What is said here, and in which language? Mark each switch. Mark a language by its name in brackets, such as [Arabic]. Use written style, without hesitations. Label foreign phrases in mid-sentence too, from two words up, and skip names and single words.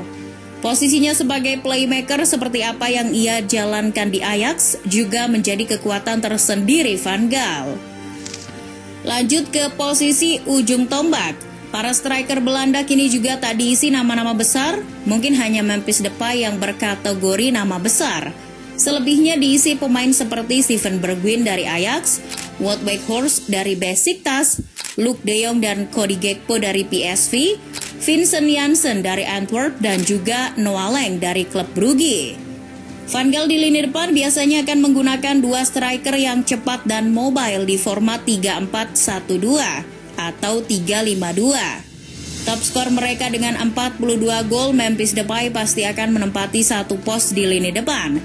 [Indonesian] Posisinya sebagai playmaker seperti apa yang ia jalankan di Ajax juga menjadi kekuatan tersendiri Van Gaal. Lanjut ke posisi ujung tombak. Para striker Belanda kini juga tak diisi nama-nama besar, mungkin hanya Memphis Depay yang berkategori nama besar. Selebihnya diisi pemain seperti Steven Bergwijn dari Ajax, Wout Weghorst dari Besiktas, Luuk de Jong dan Cody Gakpo dari PSV, Vincent Janssen dari Antwerp dan juga Noah Lang dari klub Brugge. Van Gaal di lini depan biasanya akan menggunakan dua striker yang cepat dan mobile di format 3-4-1-2 atau 3-5-2. Top skor mereka dengan 42 gol, Memphis Depay pasti akan menempati satu pos di lini depan.